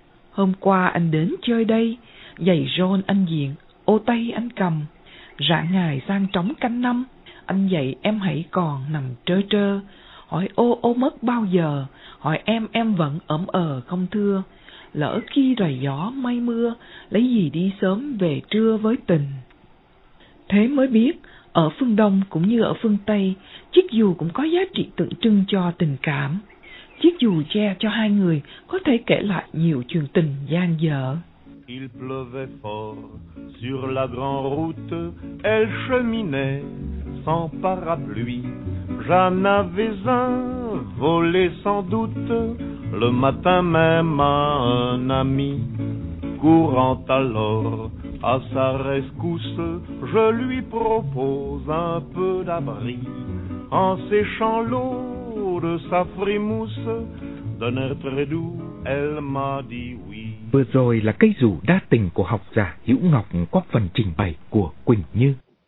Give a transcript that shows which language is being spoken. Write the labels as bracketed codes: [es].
[vi] Hôm qua anh đến chơi đây, giày rôn anh diện, ô tay anh cầm, rạng ngày sang trống canh năm, anh dạy em hãy còn nằm trơ trơ, hỏi ô mất bao giờ, hỏi em vẫn ẩm ờ không thưa, lỡ khi rầy gió mây mưa, lấy gì đi sớm về trưa với tình. Thế mới biết, ở phương Đông cũng như ở phương Tây, chiếc dù cũng có giá trị tượng trưng cho tình cảm. Chiếc dù che cho hai người có thể kể lại nhiều chuyện tình dang dở. [fr] Il pleuvait fort sur la grande route, elle cheminait sans parapluie. J'en avais un volé sans doute, le matin même à un ami. Courant alors à sa rescousse, je lui propose un peu d'abri en séchant l'eau de sa frimousse, d'un air très doux, elle m'a dit oui. [vi] Vừa rồi là cây dù đa tình của học giả Hữu Ngọc qua phần trình bày của Quỳnh Như.